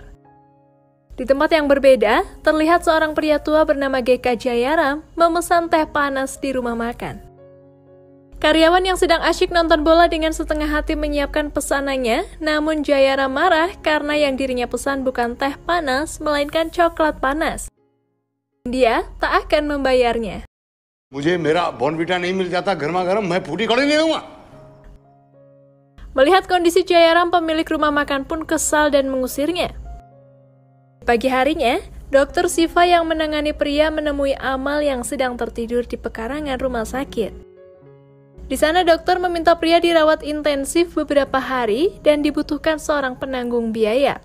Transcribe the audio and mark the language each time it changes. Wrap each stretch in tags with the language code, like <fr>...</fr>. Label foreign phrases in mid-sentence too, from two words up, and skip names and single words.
<id>Di tempat yang berbeda, terlihat seorang pria tua bernama GK Jayaram memesan teh panas di rumah makan. Karyawan yang sedang asyik nonton bola dengan setengah hati menyiapkan pesanannya, namun Jayaram marah karena yang dirinya pesan bukan teh panas, melainkan coklat panas. Dia tak akan membayarnya.</id> <hi>मुझे मेरा बॉर्नविटा नहीं मिल जाता गर्मा-गर्म, मैं फूटी कड़ी नहीं दूंगा.</hi> <id>Melihat kondisi Jayaram, pemilik rumah makan pun kesal dan mengusirnya. Pagi harinya, Dokter Siva yang menangani Priya menemui Amal yang sedang tertidur di pekarangan rumah sakit. Di sana dokter meminta Priya dirawat intensif beberapa hari dan dibutuhkan seorang penanggung biaya.</id>